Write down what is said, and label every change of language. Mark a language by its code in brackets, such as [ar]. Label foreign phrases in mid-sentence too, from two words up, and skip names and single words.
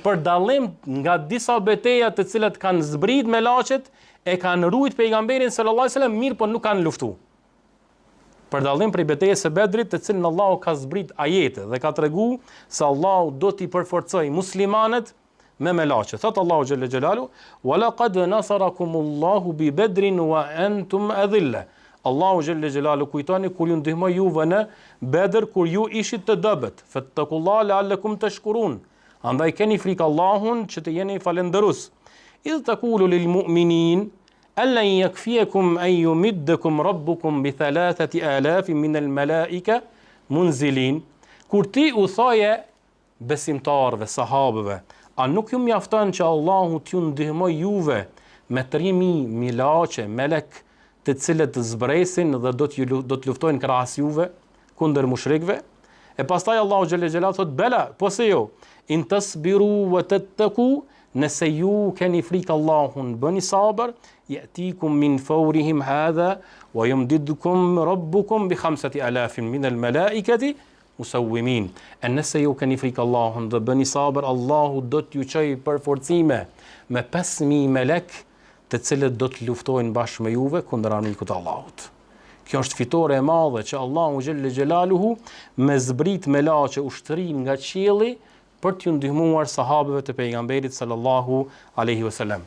[sq] për dallim nga disa betejë të cilat kanë zbrit me laçet, e kanë rujt pejgamberin [ar] صلى الله عليه وسلم, [sq] mirë po nuk kanë luftu. Për dallim prej betejës së Bedrit, të cilën Allahu ka zbrit ajete dhe ka treguar se Allahu do t'i përforcojë muslimanët me laçe. Thot Allahu [ar] جل جلاله: "ولقد نصركم الله ببدر وأنتم أذلة." [sq] Allahu [ar] جل جلاله [sq] kujtoni kur ju ndihmoi juve në Bedër kur ju ishit të dobët. [ar] فاتقوا الله لعلكم تشكرون. [sq] Andaj keni frikë Allahun që të jeni falëndërues. [ar] إذ تقول للمؤمنين ألن يكفيكم أن يمدكم ربكم ب 3000 من الملائكة منزلين. [sq] Kur ti u thoje besimtarëve, sahabëve, a nuk ju mjafton që Allahu t'ju ndihmoj juve me 3000 milaçe, melek, të cilët zbresin dhe do të luftojnë krahas juve kundër mushrikëve? E pastaj Allahu [ar] جل جلاله [sq] thot: "Bela, po se jo, [ar] إن تصبروا وتتقوا, [sq] nëse ju keni frikë Allahun, bëni sabër, [ar] يأتوكم من فورهم هذا ويمددكم ربكم ب 5000 من الملائكة مسومين." [sq] E nëse ju keni frikë Allahun dhe bëni sabër, Allahu do t'ju çojë për forcime me 5000 melek, të cilët do të luftojnë bashkë me juve kundër armikut të Allahut. Kjo është fitore e madhe që Allahu [ar] جل جلاله [sq] me zbrit me laçe ushtrin nga qielli për t'ju ndihmuar sahabëve të pejgamberit [ar] صلى الله عليه وسلم.